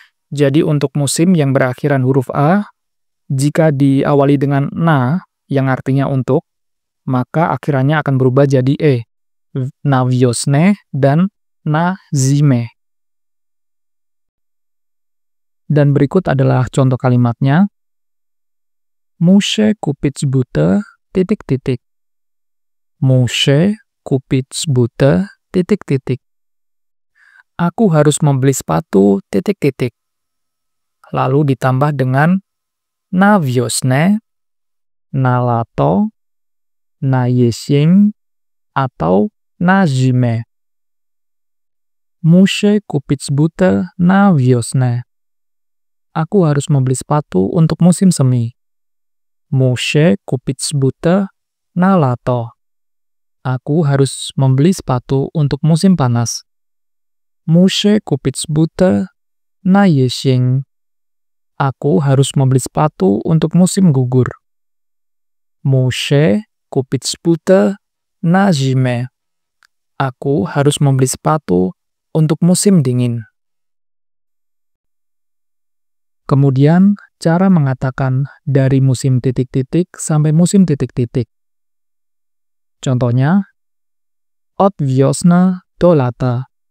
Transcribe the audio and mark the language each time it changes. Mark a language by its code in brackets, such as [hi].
[id] Jadi untuk musim yang berakhiran huruf A, jika diawali dengan na, yang artinya untuk, maka akhirannya akan berubah jadi e. [pl] Na wiosnę [id] dan [pl] na zimę. [id] Dan berikut adalah contoh kalimatnya. [pl] Muszę kupić butę, [id] titik-titik. [pl] Muszę kupić butę, titik-titik. [id] Aku harus membeli sepatu, titik-titik. Lalu ditambah dengan [pl] na wiosnę, na lato, na jesień, [id] atau [pl] na zimę. Muszę kupić butę na wiosnę. [id] Aku harus membeli sepatu untuk musim semi. [pl] Muszę kupić butę na lato. [id] Aku harus membeli sepatu untuk musim panas. [pl] Muszę kupić butę na jesień. [id] Aku harus membeli sepatu untuk musim gugur. [pl] Muszę kupić butę na zimę. [id] Aku harus membeli sepatu untuk musim dingin. Kemudian, cara mengatakan dari musim titik-titik sampai musim titik-titik. Contohnya, [pl] od wiosny do lata.